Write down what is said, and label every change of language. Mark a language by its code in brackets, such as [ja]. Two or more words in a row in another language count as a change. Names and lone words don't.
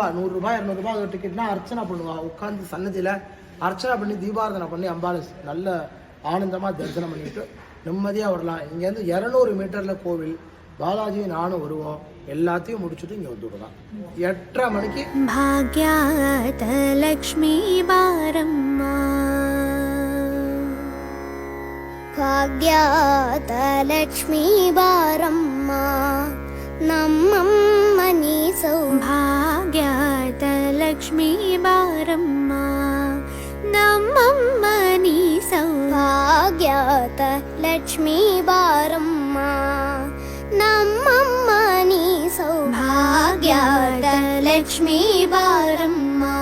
[ta] 100 ரூபாய் 200 ரூபாய் ஒரு டிக்கெட்னா அர்ச்சனை பண்ணுவா. உட்காந்து சன்னதியில அர்ச்சனை பண்ணி தீபாரதனை பண்ணி அம்பாள் நல்ல ஆனந்தமா தரிசனம் பண்ணிட்டு நிம்மதியா வரலாம். இங்கேருந்து 200 மீட்டர்ல கோவில். பாலாஜியும் நானும் வருவோம். எல்லாத்தையும் முடிச்சுட்டு இங்க வந்துடலாம். 8:30 மணிக்கு [kn] ಭಾಗ್ಯದ ಲಕ್ಷ್ಮೀ ಬಾರಮ್ಮ, ಭಾಗ್ಯದ ಲಕ್ಷ್ಮೀ ಬಾರಮ್ಮ ನಮ್ಮಮ್ಮನಿ ಸೌಭಾಗ್ಯದ ಲಕ್ಷ್ಮೀ ಲಕ್ಷ್ಮೀ ಬಾರಮ್ಮ ನಮ್ಮಮ್ಮ ನೀ ಸೌಭಾಗ್ಯದ ಲಕ್ಷ್ಮೀ ಬಾರಮ್ಮ ನಮ್ಮಮ್ಮ ನೀ ಸೌಭಾಗ್ಯದ ಲಕ್ಷ್ಮೀ ಬಾರಮ್ಮ